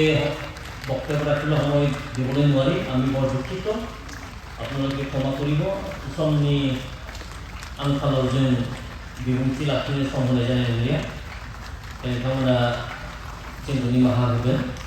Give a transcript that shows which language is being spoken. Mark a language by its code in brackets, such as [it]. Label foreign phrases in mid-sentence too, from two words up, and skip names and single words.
[as] বক্তব্য ৰাখিবলৈ সময় দিবলৈ নোৱাৰি আমি বৰ দুঃখিত আপোনালোকে ক্ষমা কৰিব [brx] समनि आंखालाव जों बिबुंथि लाखिनो सम होनाय जानाय नंलिया नोंथांमोना जोंखौ निमाहा होगोन